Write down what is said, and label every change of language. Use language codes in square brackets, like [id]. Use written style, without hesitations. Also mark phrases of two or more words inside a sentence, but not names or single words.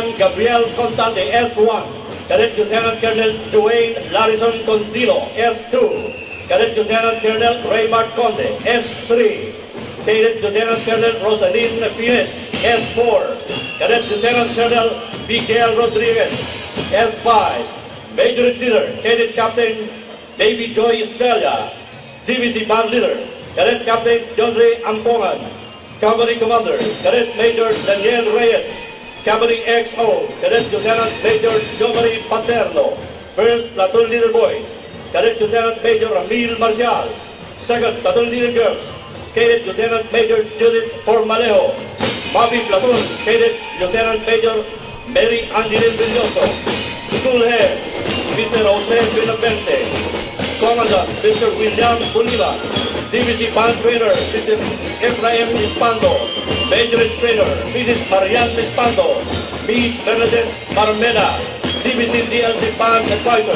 [en] Gabriel Contante, S1, Cadet Lieutenant Colonel Dwayne Larison Condilo, S2, Cadet Lieutenant Colonel Raymart Conde, S3, Cadet Lieutenant Colonel Rosaline Fines, S4, Cadet Lieutenant Colonel Miguel Rodriguez, S5, Major Leader, Cadet Captain David Joy Estrella, Division Band Leader, Cadet Captain John Ray Ampongan, Company Commander, Cadet Major Daniel Reyes, Company XO, Cadet Lieutenant Major Jomari Paterno, First Platoon Leader Boys, Cadet Lieutenant Major Ramil Marcial, Second Platoon Leader Girls, Cadet Lieutenant Major Judith Formalejo, Bobby Platoon, Cadet Lieutenant Major Mary Angelin Villoso, School Head, Mr. Jose Benavente. Commandant, Mr. William Bolivar. Division Band Trainer, Mr. Efraim Espando. Major Trainer, Mrs. Marian Espando. Miss Bernadette Carmena. Division DLC Band Advisor.